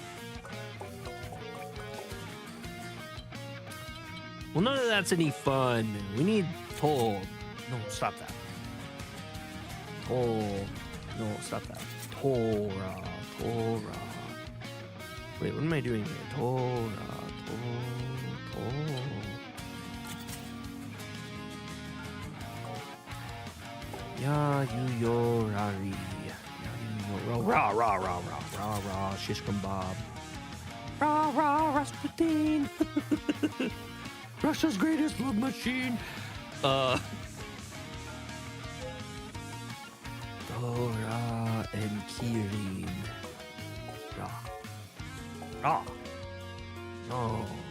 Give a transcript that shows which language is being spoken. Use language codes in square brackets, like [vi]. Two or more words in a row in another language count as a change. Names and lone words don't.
[en] Well, none of that's any fun. We need Toll. No, stop that. Toll. No, stop that. Tora. Torah. Wait, what am I doing here? Torah. Ya yu yorari. Rah, rah, rah, rah, rah, rah, shish kebab. Rah, rah, Rasputin. Russia's greatest love machine. Dora and Kirin. Rah. No.